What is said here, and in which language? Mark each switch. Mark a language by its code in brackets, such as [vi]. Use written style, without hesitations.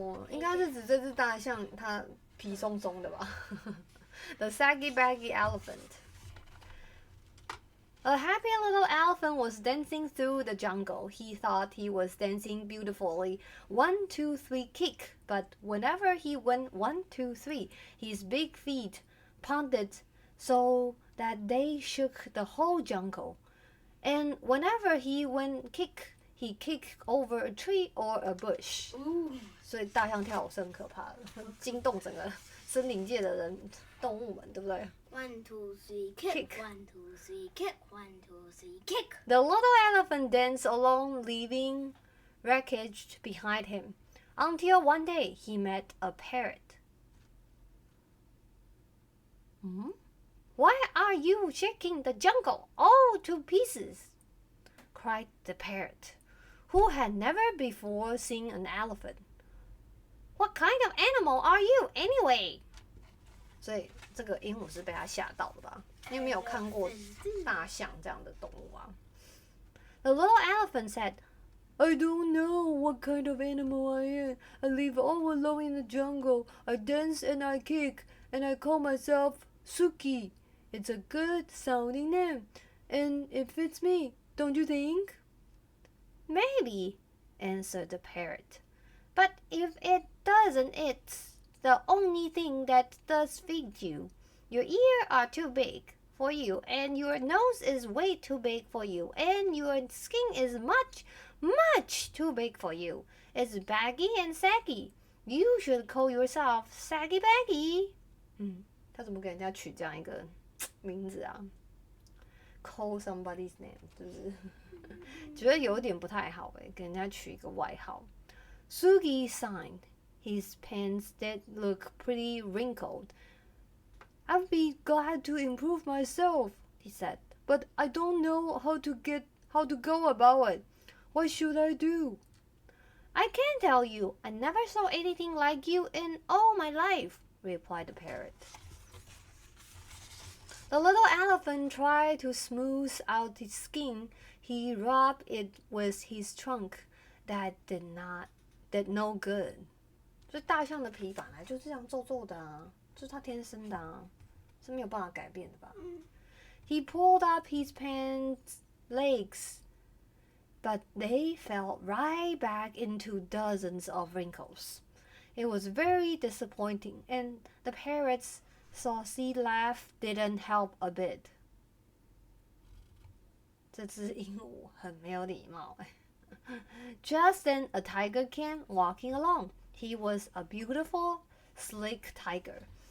[zh] 应该是指这只大象它皮松松的吧 [en] The Saggy Baggy Elephant. A happy little elephant was dancing through the jungle. He thought he was dancing beautifully. 1, 2, 3, kick. But whenever he went 1, 2, 3, his big feet pounded so that they shook the whole jungle. And whenever he went kick, he kicked over a tree or a bush. [zh] 所以大象跳舞是很可怕的，惊动整个森林界的人、动物们，对不对 [en] ？1, 2, 3, kick. 1, 2, 3, kick. 1, 2, 3, kick. The little elephant danced along, leaving wreckage behind him, until one day he met a parrot. Why are you shaking the jungle all to pieces? Cried the parrot, who had never before seen an elephant. What kind of animal are you, anyway? [zh] 所以这个鹦鹉是被他吓到的吧？你有没有看过大象这样的动物啊？ [en] The little elephant said, I don't know what kind of animal I am. I live all alone in the jungle. I dance and I kick, and I call myself Suki. It's a good sounding name, and it fits me, don't you think? Maybe, answered the parrot. But if it doesn't, it's the only thing that does fit you. Your ears are too big for you, and your nose is way too big for you, and your skin is much, much too big for you. It's baggy and saggy. You should call yourself Saggy Baggy. [zh] 他怎么给人家取这样一个名字啊 ？ [en] Call somebody's name， [zh] 就是觉得有点不太好给人家取一个外号。 [en] Sugi sighed. His pants did look pretty wrinkled. I'd be glad to improve myself, he said, but I don't know how to go about it. What should I do? I can't tell you. I never saw anything like you in all my life, replied the parrot. The little elephant tried to smooth out his skin. He rubbed it with his trunk. That did no good. [zh] 所以大象的皮本来就这样皱皱的啊，这是它天生的啊，是没有办法改变的吧？ [en] He pulled up his pants legs, but they fell right back into dozens of wrinkles. It was very disappointing, and the parrot's saucy laugh didn't help a bit. [zh] 这只鹦鹉很没有礼貌。 [en] Just then, a tiger came walking along. He was a beautiful, sleek tiger.